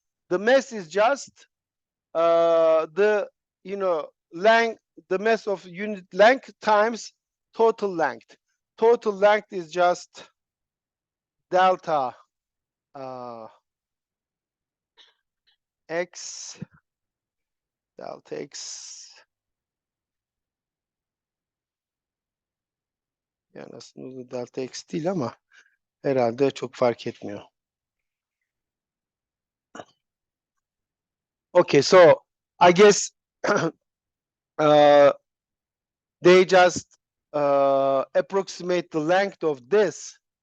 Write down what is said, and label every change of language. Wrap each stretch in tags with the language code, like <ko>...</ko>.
<en>The mass is just the length, the mass of unit length times total length. Total length is just delta x, delta x.</en> <tr>Yani aslında delta x değil ama herhalde çok fark etmiyor.</tr> <en>Okay, so I guess they just approximate the length of this.</en>